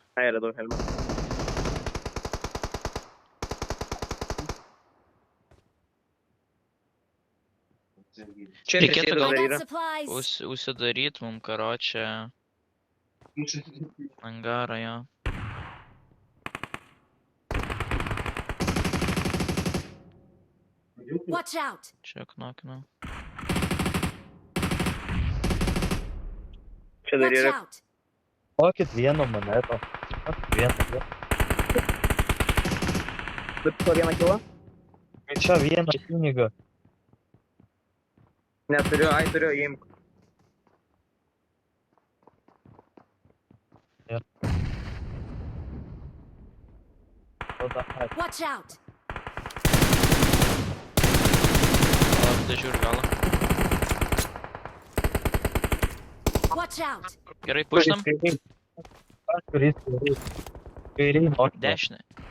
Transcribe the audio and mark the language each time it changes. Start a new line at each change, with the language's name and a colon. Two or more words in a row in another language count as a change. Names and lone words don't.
Lithuanian: Ai, radau helmą. Čia Reikėtų trečiai gal-
English: I
Lithuanian: dar
English: got
Lithuanian: yra.
English: supplies.
Lithuanian: Užsidaryt mum, karočią, angarą, jo.
English: Watch out!
Lithuanian: Čia knokinu. Čia dar
English: Watch
Lithuanian: yra.
English: out!
Lithuanian: Duokit vieną monetą. Vieną. Bet po vieną kilo? Čia vieną pinigą. Neturiu, ai, turiu, imk. Tada, ai,
English: Watch out!
Lithuanian: Tai žiūri galą.
English: Watch out!
Lithuanian: Gerai, pušinam. Kuris. Kairiai, o Dešinė.